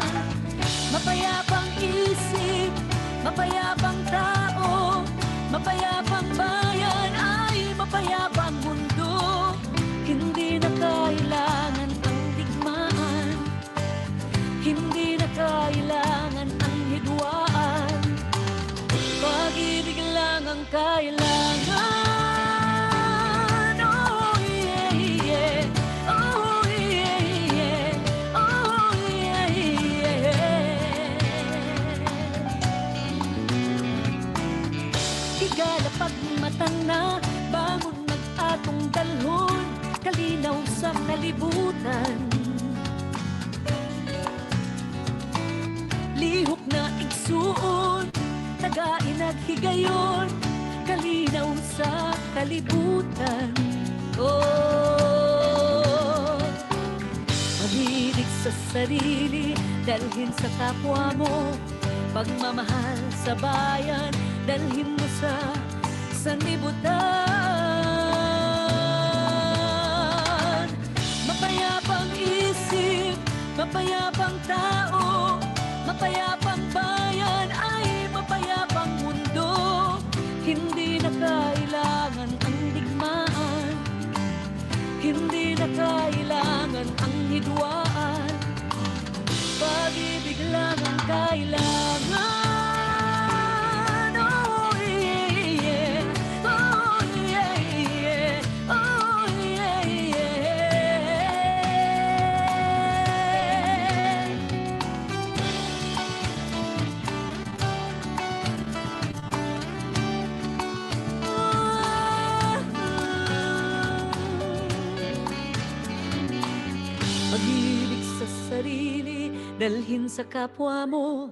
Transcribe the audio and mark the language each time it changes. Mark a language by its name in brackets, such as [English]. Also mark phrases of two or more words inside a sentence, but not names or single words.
[Filipino] Mapayapang isip, mapayapang tao, mapayapang bayan ay mapayapang mundo. Hindi na kailangan ang digmaan, hindi na kailangan ang hidwaan. Pag-ibig lang ang kailangan. [English] Oh yeah, yeah. Oh yeah, yeah. Oh yeah, yeah. [Cebuano] Higala pagmata na, bangon mag-atong dalhon, kalinaw sa kalibutan. Lihok na igsuon, tagain at higayon, kalinaw sa kalibutan. Oh, [Filipino] pag-ibig sa sarili, dalhin sa kapwa mo. Pagmamahal sa bayan, dalhin mo sa sanlibutan. Mapayapang isip, mapayapang tao, mapayapang bayan ay mapayapang mundo. Hindi na kailangan ang digmaan, hindi na kailangan ang hidwaan. Pag-ibig lang ang kailangan. [English] Oh yeah, yeah. Oh yeah, yeah. Oh yeah, yeah. [Filipino] Pag-ibig sa sarili, dalhin sa kapwa mo.